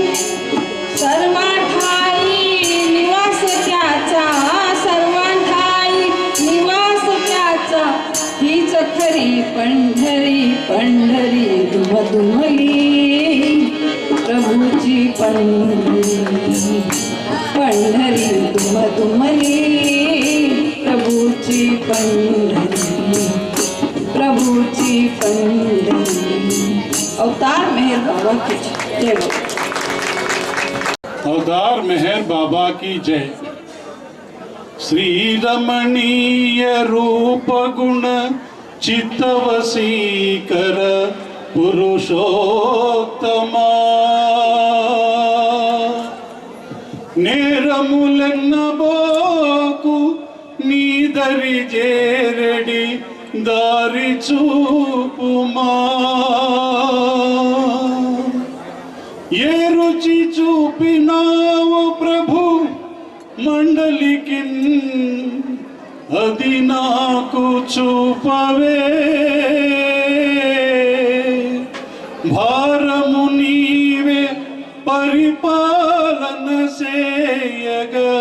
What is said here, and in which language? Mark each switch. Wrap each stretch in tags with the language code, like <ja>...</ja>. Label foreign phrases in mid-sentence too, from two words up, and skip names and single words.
<mr>सर्वांठाई निवास त्याचा सर्वांठाई निवास त्याचा हीच खरी पंढरी पंढरी दुमदुमली प्रभूची पंढरी पंढरी दुमदुमली प्रभूची पंढरी प्रभूची पंढरी अवतार मेहर बाबा</mr> <hi>की जय</hi> <mr>बाबा</mr> <hi>अवतार मेहर बाबा की जय</hi> <te>శ్రీ రమణీయ రూప గుణ చిత్తవసీకర పురుషోత్తమా నేరములెన్నబోకు నీ దరి చేరడి దారి చూపుమా ఏ రుచి చూపినావు ప్రభు మండలికి అది నాకు చూపవే భారము నీవే పరిపాలన సేయగ</te>